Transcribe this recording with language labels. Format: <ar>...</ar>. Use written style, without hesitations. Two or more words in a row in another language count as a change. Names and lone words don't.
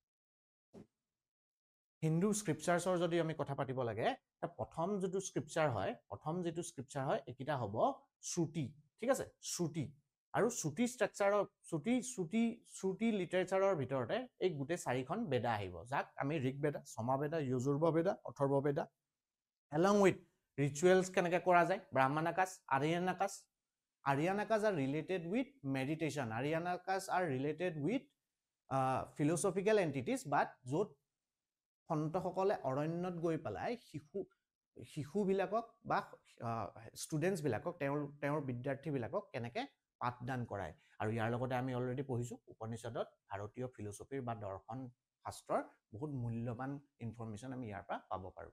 <en>Hindu scripturesৰ</en> <as>যদি আমি কথা পাতিব লাগে প্ৰথম যিটো স্ক্ৰিপচাৰ হয় এইকেইটা হ'ব শ্ৰুতি ঠিক আছে শ্ৰুতি আৰু শ্ৰুতি ষ্ট্ৰাকচাৰৰ শ্ৰুতি লিটাৰেচাৰৰ ভিতৰতে এই গোটেই 4খন বেদা আহিব, যাক আমি ঋগ্বেদা, সমাবেদা, যজুৰ্বেদ বেদা, অথৰ্ববেদা,</as> <en>along with rituals</en> <as>কেনেকৈ কৰা যায়, ব্ৰাহ্মণাকাশ, আৰ্যানাকাশ.</as> <en>Aryanaka's are related with meditation. Aryanaka's are related with philosophical entities,</en> <as>but য'ত সন্তসকলে অৰণ্যত গৈ পেলাই শিশুবিলাকক বা ষ্টুডেণ্টছবিলাকক তেওঁৰ বিদ্যাৰ্থীবিলাকক কেনেকৈ পাঠদান কৰায়. আৰু ইয়াৰ লগতে আমি অলৰেডি পঢ়িছোঁ উপনিষদত ভাৰতীয় ফিলচফিৰ বা দৰ্শন শাস্ত্ৰৰ বহুত মূল্যৱান ইনফৰমেশ্যন আমি ইয়াৰ পৰা পাব পাৰোঁ.</as>